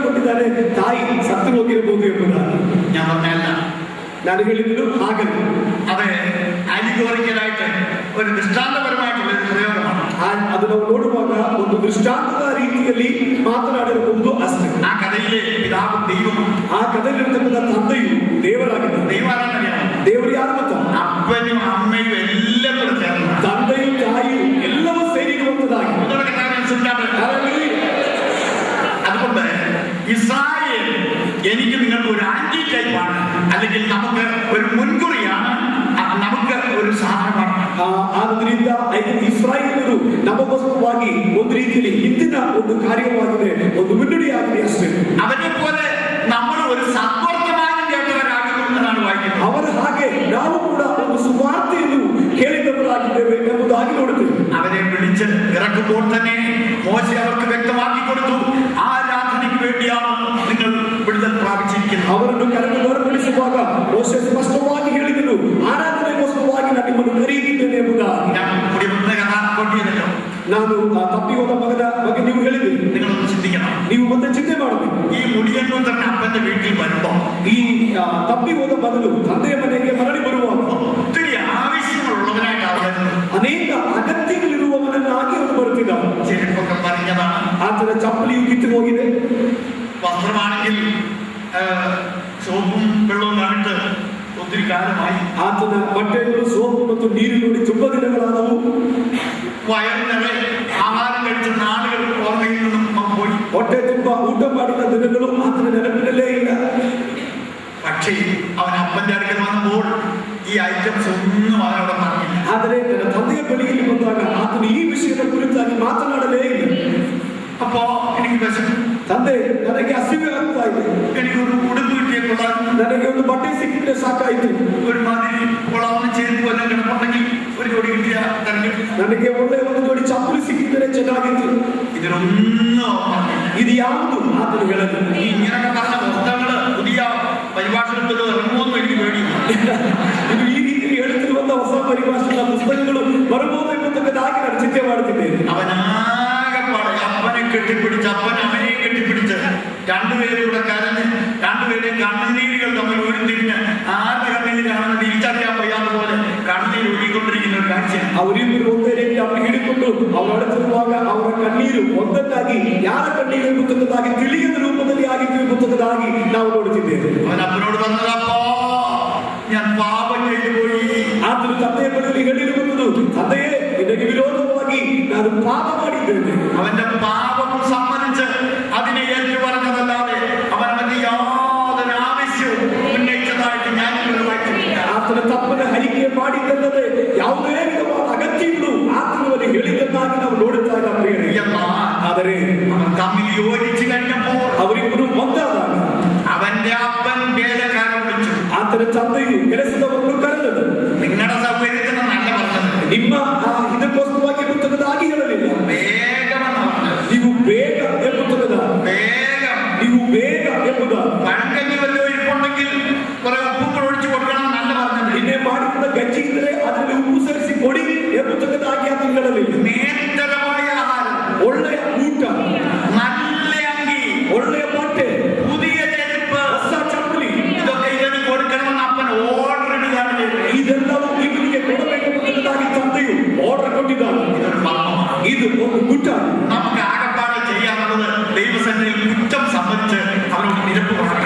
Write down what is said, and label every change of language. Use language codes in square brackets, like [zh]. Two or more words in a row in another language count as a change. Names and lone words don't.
[kn] ಹೇಳ್ತಿದ್ದಾನೆ, ತಾಯಿ ಸತ್ತು ಹೋಗಿರಬಹುದು ಎಂಬುದಾಗಿ. [ml] ഞാൻ പറഞ്ഞല്ല, [kn] ನಾನು ಹೇಳಿದ್ದು ಹಾಗಲ್ಲ. [ml] അത് അലിഗോറിക്കലായിട്ട് ഒരു ദൃഷ്ടാന്തപരമായിട്ടുള്ള ഒരു പ്രയോഗമാണ്. [kn] ಅದು ನಾವು ನೋಡುವಾಗ ಒಂದು ದೃಷ್ಟಾಂತದ ರೀತಿಯಲ್ಲಿ ಮಾತನಾಡಿರಬಹುದು ಅಷ್ಟೇ. [ml] ആ കഥയിലെ പിതാവും ദൈവമാണ്. [kn] ಆ ಕಥೆಯಲ್ಲಿರ್ತಕ್ಕಂಥ ತಂದೆಯು ದೇವರಾಗಿದೆ. [ml] ദൈവമാരാന്നറിയാമോ? [kn] ದೇವರು ಯಾರು ಗೊತ್ತಾ? [ml] അപ്പനും അമ്മയും എല്ലാം കൂടെ ചേർന്ന്, [kn] ತಂದೆಯು ತಾಯಿಯು ಎಲ್ಲವೂ ಸೇರಿರುವಂತದಾಗಿ. [ml] അതുകൊണ്ട് ഇസ്രായേൽ എനിക്ക് നിങ്ങൾക്ക് ഒരു ആന്റി ടൈപ്പാണ്, അല്ലെങ്കിൽ നമുക്ക് ഒരു മുൻകുറിയാണ്, നമുക്ക് ഒരു സാധനമാണ്. [kn] ಆದ್ದರಿಂದ ಇಸ್ರಾಯೇಲರು ನಮಗೋಸ್ಕರವಾಗಿ ಒಂದು ರೀತಿಯಲ್ಲಿ ಹಿಂದಿನ ಒಂದು ಕಾರ್ಯವಾಗಿದೆ, ಒಂದು ಮುನ್ನುಡಿಯಾಗಿದೆ ಅಷ್ಟೇ. [ml] അവരെ പോലെ നമ്മൾ ഒരു സദ്വർത്തമാനം കേട്ടവരാകുന്നു എന്നാണ് വായിക്കുന്നത്. [kn] ಅವರ ಹಾಗೆ ನಾವು ಕೂಡ ಒಂದು ಸುವಾರ್ತೆಯನ್ನು ಕೇಳಿದವರಾಗಿದ್ದೇವೆ ಎಂಬುದಾಗಿ ನೋಡುತ್ತೇವೆ. [ml] അവരെ വിളിച്ച് ഇറക്കുമ്പോൾ തന്നെ മോശെ അവർക്ക് വ്യക്തമാക്കി കൊടുത്തു, ആരാധനയ്ക്ക് വേണ്ടിയാണ് നിങ്ങൾ വിടുതൽ പ്രാപിച്ചിരിക്കുന്നത്. [kn] ಅವರನ್ನು ಕರೆದು ಹೊರಪಡಿಸುವಾಗ ಮೋಶೆ ಸ್ಪಷ್ಟವಾಗಿ ಹೇಳಿದನು, ಆರಾಧನೆಗೋಸ್ಕರವಾಗಿ ನಾನು ನಿಮ್ಮನ್ನು ಕರೆಯುತ್ತಿದ್ದೇನೆ ಎಂಬುದಾಗಿ. ನಾನು ತಪ್ಪಿ ಹೋದ ಮಗನ ಬಗ್ಗೆ ನೀವು ಹೇಳಿದ್ರಿ. [ml] നിങ്ങളൊന്ന് ചിന്തിക്കണം, [kn] ನೀವು ಮತ್ತೆ ಚಿಂತೆ ಮಾಡಬೇಕು. [ml] ഈ മുടിയന്നു തന്നെ അപ്പന്റെ വീട്ടിൽ വരുമ്പോ [kn] ಈ ತಪ್ಪಿ ಹೋದ ಮಗನು ತಂದೆಯ ಮನೆಗೆ ಮರಳಿ ಬರುವಾಗ [ml] ഒത്തിരി ആവശ്യങ്ങളുള്ളവനായിട്ട് വരുന്നത്. [kn] ಅನೇಕ ಅಗತ್ಯಗಳಿರುವವನನ್ನಾಗಿ ಅವನು ಬರುತ್ತಿದ್ದ. [ml] ചെരുപ്പൊക്കെ പറഞ്ഞതാണ്, [kn] ಆತನ ಚಪ್ಪಲಿಯು ಕಿತ್ತು ಹೋಗಿದೆ. [ml] വസ്ത്രമാണെങ്കിൽ സോപ്പും വെള്ളവും കാണിട്ട് ഒത്തിരി കാലമായി. [kn] ಆತನ ಬಟ್ಟೆಗಳು ಸೋಪು ಮತ್ತು ನೀರಿನಲ್ಲಿ ತುಂಬ ದಿನಗಳಾದವು. [ml] വയറിനെ ആഹാരം കഴിച്ച നാളുകൾ ഓർമ്മയിൽ നിന്നും പോയി. [kn] ಹೊಟ್ಟೆ ತುಂಬ ಊಟ ಮಾಡಿದ ದಿನಗಳು ಆತನ ನೆನಪಿನಲ್ಲೇ ಇಲ್ಲ. [ml] പക്ഷേ അവൻ അപ്പന്റെ അടുക്കൽ വന്നപ്പോൾ ഈ ഐറ്റംസ് ഒന്നും അവനോട് പറഞ്ഞില്ല. [kn] ಆದರೆ ನನ್ನ ತಂದೆಯ ಬಳಿಯಲ್ಲಿ ಬಂದಾಗ ಆತನು ಈ ವಿಷಯದ ಕುರಿತಾಗಿ ಮಾತನಾಡಲೇ ಇಲ್ಲ. [ml] അപ്പോ എനിക്ക് വിശന്നു, [kn] ತಂದೆ ನನಗೆ ಹಸಿವೆ ಆಗ್ತಾ ಇದೆ, [ml] എനിക്കൊരു ഉടുപ്പ് കിട്ടിയ കൊള്ളാം, [kn] ನನಗೆ ಒಂದು ಬಟ್ಟೆ ಸಿಕ್ಕಿದ್ರೆ ಸಾಕಾಯಿತು, [ml] ഒരു മാതിരി കൊള്ളാവുന്ന ചേരുപ്പ് വല്ലതും കിടപ്പുണ്ടെങ്കിൽ ഒരു ജോഡി കിട്ടിയ തരഞ്ഞു, [kn] ನನಗೆ ಒಳ್ಳೆ ಒಂದು ಜೋಡಿ ಚಪ್ಪಲಿ ಸಿಕ್ಕಿದ್ರೆ ಚೆನ್ನಾಗಿತ್ತು. [ml] ഇതിനൊന്നും [kn] ಇದು ಯಾವುದು ಆತನು ಹೇಳಲು. [ml] ഇങ്ങനൊക്കെ പറഞ്ഞ പുസ്തകങ്ങള് പുതിയ പരിഭാഷകൾ ഇറങ്ങുമെന്നും എനിക്ക് പേടിയില്ല. [kn] ಇದು ಈ ರೀತಿ ಹೇಳುತ್ತಿರುವಂತಹ ಹೊಸ ಪರಿಭಾಷೆಗಳ ಪುಸ್ತಕಗಳು ಬರಬಹುದು ಎಂಬತಕ್ಕದಾಗಿ ನಾನು ಚಿಂತೆ ಮಾಡುತ್ತಿದ್ದೇನೆ. [ml] അവനാകെപ്പാടെ അപ്പനെ കെട്ടിപ്പിടിച്ച് അപ്പൻ അവനെ കെട്ടിപ്പിടിച്ച് രണ്ടുപേരും കൂടെ കരഞ്ഞ് രണ്ടുപേരെയും കണ്ണുനീരുകൾ തമ്മിൽ ഉരുത്തിരിഞ്ഞ് ആരുടെ കണ്ണീരാണെന്ന് തിരിച്ചറിയാൻ വയ്യാത്ത പോലെ കണ്ണീര് ഒഴുകിക്കൊണ്ടിരിക്കുന്ന ഒരു കാഴ്ച. [kn] ಅವರಿಬ್ಬರು ಒಂದೇ ರೀತಿ ಅವನು ಹಿಡಿಕೊಂಡು ಅವರು ಅಡುತ್ತಿರುವಾಗ ಅವರ ಕಣ್ಣೀರು ಒಂದಕ್ಕಾಗಿ ಯಾರ ಕಣ್ಣೀರು ಎಂಬುದಾಗಿ ತಿಳಿಯದ ರೂಪದಲ್ಲಿ ಆಗಿತ್ತು ಎಂಬುದಾಗಿ ನಾವು ನೋಡುತ್ತಿದ್ದೇವೆ. [ml] അവൻ അപ്പനോട് പറഞ്ഞതപ്പോ ഞാൻ പാപം ചെയ്തു പോയി. [kn] ಆತನು ತಂದೆಯ ಬಳಿಯಲ್ಲಿ ಹೇಳಿರುವುದು, ತಂದೆಯೇ ನಿನಗೆ ವಿರೋಧವಾಗಿ ನಾನು ಪಾಪ ಮಾಡಿದ್ದೇನೆ. [ml] അവന്റെ പാപം സമ്മതിച്ച് അതിനെ ഏറ്റു പറഞ്ഞതല്ലാതെ അവന്റെ യാതൊരു ആവശ്യവും ഉന്നയിച്ചതായിട്ട് ഞാൻ വായിച്ചിട്ടില്ല. [kn] ಆತನ ತಪ್ಪನ್ನು ಹರಿಕೆ ಮಾಡಿದ್ದಲ್ಲದೆ ಯಾವುದೇ ವಿಧವಾದ ಅಗತ್ಯಗಳು ಆತನಲ್ಲಿ ಹೇಳಿದ್ದನ್ನಾಗಿ ನಾವು ನೋಡುತ್ತಾ ಇಲ್ಲ. ಆದರೆ [ml] അവൻ തമ്മിൽ യോജിച്ചു കഴിഞ്ഞപ്പോൾ [kn] ಅವರಿಬ್ಬರು ಒಂದಾದಾಗ [ml] അവന്റെ അപ്പൻ വേലക്കാരൻ വിളിച്ചു. [kn] ಆತನ ತಂದೆಯು ಕೆಲಸದವರನ್ನು ಕರೆದನು. [ml] നിങ്ങളുടെ സൗകര്യത്തിന് നല്ല പറഞ്ഞത്, [kn] ನಿಮ್ಮ ಇದಕ್ಕೋಸ್ಕರವಾಗಿ ಎಂಬುದಾಗಿ ಹೇಳಲಿಲ್ಲ. [ml] വേഗമെന്ന് പറഞ്ഞത്, [kn] ನೀವು ಬೇಗ ಎಂಬುದಾದ, [ml] വേഗം [kn] ನೀವು ಬೇಗ ಎಂಬುದ. [ml] പഴങ്കഞ്ഞി വല്ലതും ഇരിപ്പുണ്ടെങ്കിൽ കുറെ ഉപ്പുകൾ ഒഴിച്ചു കൊടുക്കണം നല്ല പറഞ്ഞത്. [kn] ನಿನ್ನೆ ಮಾಡಿದ ಗಜ್ಜಿ ಇದ್ದರೆ ಅದರಲ್ಲಿ ಉಪ್ಪು ಸೇರಿಸಿ ಕೊಡಿ ಎಂಬುದಾಗಿ ಅದು ಹೇಳಲಿಲ್ಲ. [ml] നേതരമായ ആഹാരം, [kn] ಒಳ್ಳೆಯ ಊಟ, [ml] നല്ല അങ്കി, [kn] ಒಳ್ಳೆಯ ಬಟ್ಟೆ, [ml] പുതിയ ചെരുപ്പ്, [kn] ಹೊಸ ಚಪ್ಪಲಿ, [ml] ഇതൊക്കെ ഇവന് കൊടുക്കണമെന്ന് അപ്പൻ ഓർഡർ ഇടുകയാണ് ചെയ്തത്. [kn] ಇದೆಲ್ಲವೂ ಇವನಿಗೆ ಕೊಡಬೇಕೆಂಬುದಾಗಿ ತಂದೆಯು ಆರ್ಡರ್ ಕೊಟ್ಟಿದ್ದಾನೆ. [ml] ഇതൊരു പാപമാണ്. [kn] ಇದು ಒಂದು ಗುಟ್ಟ. [ml] നമുക്ക് ആകപ്പാടെ ചെയ്യാറുള്ളത് ദൈവസന്നിധിയിൽ കുറ്റം സംബന്ധിച്ച് അവരോട് നിരപ്പ് പറയണം.